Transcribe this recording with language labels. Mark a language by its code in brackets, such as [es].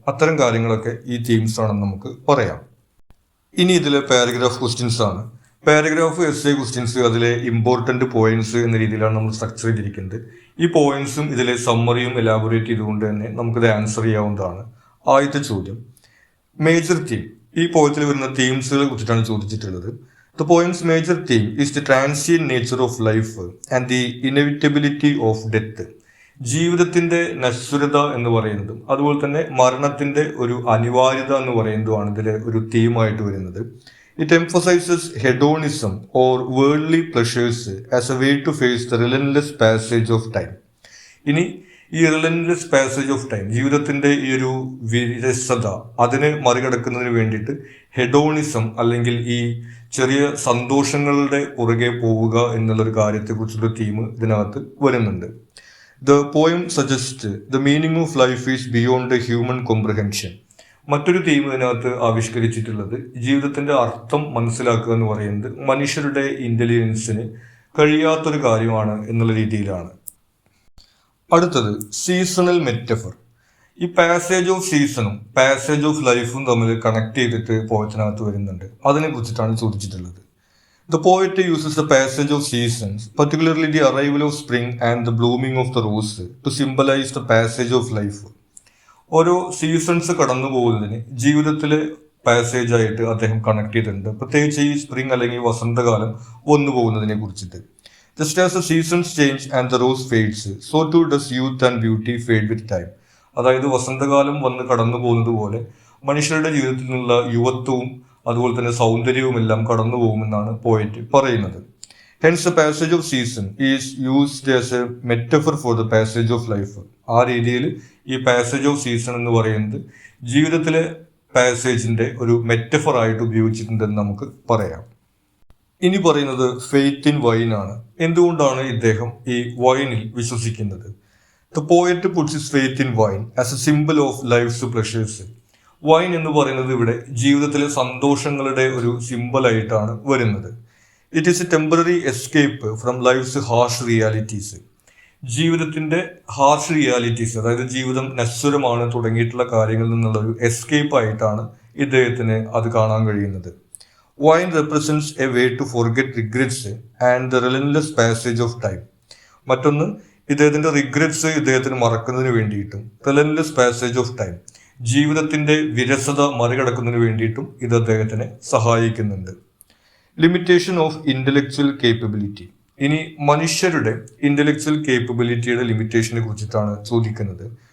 [ml] അത്തരം കാര്യങ്ങളൊക്കെ ഈ തീംസ് ആണെന്ന് നമുക്ക് പറയാം. ഇനി ഇതിലെ പാരഗ്രാഫ് ക്വസ്റ്റ്യൻസ് ആണ്. പാരഗ്രാഫ് എസ്സേ ക്വസ്റ്റ്യൻസ് അതിലെ ഇമ്പോർട്ടന്റ് പോയിന്റ്സ് എന്ന രീതിയിലാണ് നമ്മൾ സ്ട്രക്ചർ ചെയ്തിരിക്കുന്നത്. ഈ പോയിന്റ്സും ഇതിലെ സമ്മറിയും എലാബറേറ്റ് ചെയ്തുകൊണ്ട് തന്നെ നമുക്കിത് ആൻസർ ചെയ്യാവുന്നതാണ്. ആദ്യത്തെ ചോദ്യം, മേജർ തീം. ഈ പോയത്തിൽ വരുന്ന തീംസുകളെ കുറിച്ചിട്ടാണ് ചോദിച്ചിട്ടുള്ളത്. [en] The poem's major theme is the transient nature of life and the inevitability of death. [ml] ജീവിതത്തിന്റെ നശ്വരത എന്ന് പറയുന്നതും അതുപോലെ തന്നെ മരണത്തിന്റെ ഒരു അനിവാര്യത എന്ന് പറയുന്നതുമാണ് ഇതിലെ ഒരു തീമായിട്ട് വരുന്നത്. [en] It emphasizes hedonism or worldly pleasures as a way to face the relentless passage of time. [ml] ഇനി ഈ [en] relentless passage of time, [ml] ജീവിതത്തിന്റെ ഈ ഒരു വിരസത, അതിനെ മറികടക്കുന്നതിന് വേണ്ടിയിട്ട് ഹെഡോണിസം അല്ലെങ്കിൽ ഈ ചെറിയ സന്തോഷങ്ങളുടെ പുറകെ പോവുക എന്നുള്ളൊരു കാര്യത്തെക്കുറിച്ചുള്ള തീം ഇതിനകത്ത് വരുന്നുണ്ട്. [en] The poem suggest the meaning of life is beyond human comprehension. [ml] മറ്റൊരു തീം ഇതിനകത്ത് ആവിഷ്കരിച്ചിട്ടുള്ളത് ജീവിതത്തിന്റെ അർത്ഥം മനസ്സിലാക്കുക എന്ന് പറയുന്നത് മനുഷ്യരുടെ ഇന്റലിജൻസിന് കഴിയാത്തൊരു കാര്യമാണ് എന്നുള്ള രീതിയിലാണ്. അടുത്തത് സീസണൽ മെറ്റഫർ. ഈ പാസേജ് ഓഫ് സീസണും പാസേജ് ഓഫ് ലൈഫും തമ്മിൽ കണക്ട് ചെയ്തിട്ട് പോയത്തിനകത്ത് വരുന്നുണ്ട്. അതിനെ കുറിച്ചിട്ടാണ് ചോദിച്ചിട്ടുള്ളത്. [en] The poet uses the passage of seasons, particularly the arrival of spring and the blooming of the rose to symbolize the passage of life. [ml] ഓരോ seasons കടന്നു പോകുന്നതിന് ജീവിതത്തിലെ പാസേജ് ആയിട്ട് അദ്ദേഹം കണക്ട് ചെയ്തിട്ടുണ്ട്. പ്രത്യേകിച്ച് ഈ സ്പ്രിംഗ് അല്ലെങ്കിൽ വസന്തകാലം വന്നു പോകുന്നതിനെ കുറിച്ചിട്ട്. [en] Just as the seasons change and the rose fades, so too does youth and beauty fade with time. [ml] അതായത് വസന്തകാലം വന്ന് കടന്നു പോകുന്നത് പോലെ മനുഷ്യരുടെ ജീവിതത്തിൽ നിന്നുള്ള യുവത്വവും അതുപോലെ തന്നെ സൗന്ദര്യവും എല്ലാം കടന്നു പോകുമെന്നാണ് പോയറ്റ് പറയുന്നത്. [en] Hence the passage of season is used as a metaphor for the passage of life. [ml] ആ രീതിയിൽ ഈ പാസേജ് ഓഫ് സീസൺ എന്ന് പറയുന്നത് ജീവിതത്തിലെ പാസേജിന്റെ ഒരു മെറ്റഫർ ആയിട്ട് ഉപയോഗിച്ചിട്ടുണ്ടെന്ന് നമുക്ക് പറയാം. ഇനി പറയുന്നത് ഫെയ്ത്ത് ഇൻ വൈൻ ആണ്. എന്തുകൊണ്ടാണ് ഇദ്ദേഹം ഈ വൈനിൽ വിശ്വസിക്കുന്നത്? [en] The poet puts his faith in wine as a simple of life's pleasures. [ml] Wine എന്ന് പറയുന്നത് ഇവിടെ ജീവിതത്തിലെ സന്തോഷങ്ങളുടെ ഒരു സിമ്പിൾ ആയിട്ടാണ് വരുന്നത്. [en] It is a temporary escape from life's harsh realities. [ml] ജീവിതത്തിന്റെ ഹാർഷ് റിയാലിറ്റീസ്, അതായത് ജീവിതം നശ്വരമാണ് തുടങ്ങിയിട്ടുള്ള കാര്യങ്ങളിൽ നിന്നുള്ള ഒരു എസ്കേപ്പ് ആയിട്ടാണ് ഇദ്ദേഹത്തിന് അത് കാണാൻ കഴിയുന്നത്. [en] Wine represents a way to forget regrets and the relentless passage of time. [ml] മറ്റൊന്ന്, ഇദ്ദേഹത്തിന്റെ റിഗ്രറ്റ്സ് ഇദ്ദേഹത്തിന് മറക്കുന്നതിന് വേണ്ടിയിട്ടും [en] relentless passage of time, [ml] ജീവിതത്തിന്റെ വിരസത മറികടക്കുന്നതിന് വേണ്ടിയിട്ടും ഇത് അദ്ദേഹത്തിനെ സഹായിക്കുന്നുണ്ട്. [en] Limitation of intellectual capability. [ml] ഇനി മനുഷ്യരുടെ ഇന്റലക്ച്വൽ കേപ്പബിലിറ്റിയുടെ ലിമിറ്റേഷനെ കുറിച്ചിട്ടാണ് ചോദിക്കുന്നത്.